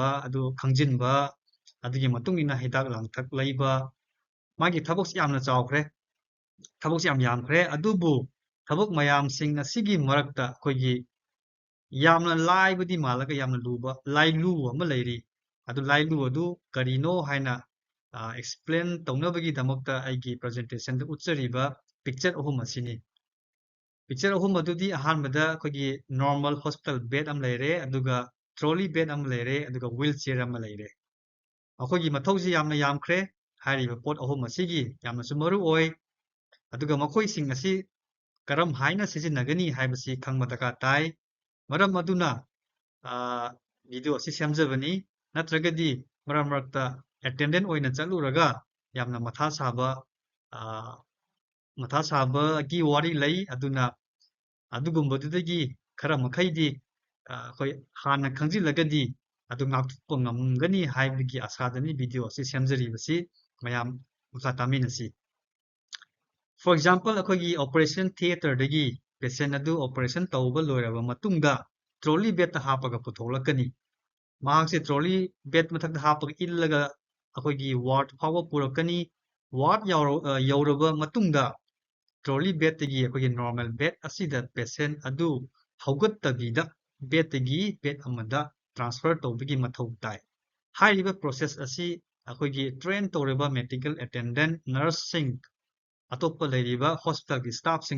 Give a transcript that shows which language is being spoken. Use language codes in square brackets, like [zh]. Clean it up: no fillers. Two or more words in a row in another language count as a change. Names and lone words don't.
[mni] adu khangjinba adigi matungina hidak langthak leiba magi thabok yamna chawkhre thabok yam yamkhre adubu thabok mayam sing asigi marakta khoigi yamna laibadi malaga yamna luba lailu ama leiri adu lailu adu karino haina explain tawnabagi damakta aigi presentation da utsariba picture ahum asini picture ahum adudi ahanbada khoigi [en] normal hospital bed [mni] am leire aduga [en] trolley bed [mni] am leire aduga wheelchair am leire akogi mathausi yamna yamkhre hariba pot ahum asigi yamna sumaru oi aduga makhoi sing asi karam haina sizinagani haibasi khangma daka tai maram aduna video asi semjabani natragadi maram marakta attendant oina chaluraga yamna matha saba gi wari lei aduna adugumbadudagi khara makhaidi khoi hana khangjilagadi adu ngakthukpa ngamgani haibagi asadani video asi semjaribasi mayam makha taminasi [en] for example [mni] akogi [en] operation theater [mni] dagi patient adu operation tawba loiraba matungda [en] trolley bed [mni] ta hapaga putholakani mahakse [en] trolley bed [mni] mathakda hapaga illaga akogi ward phawa purakani ward yauraba matungda [en] trolley bed [mni] tagi akogi [en] normal bed [mni] asida patient adu haugattabida bed tagi bed amada transfer tawbagi mathau tai hairiba process asi akogi train tawraba [en] medical attendant nurse [mni] sing atoppa leiriba hospital gi staff sing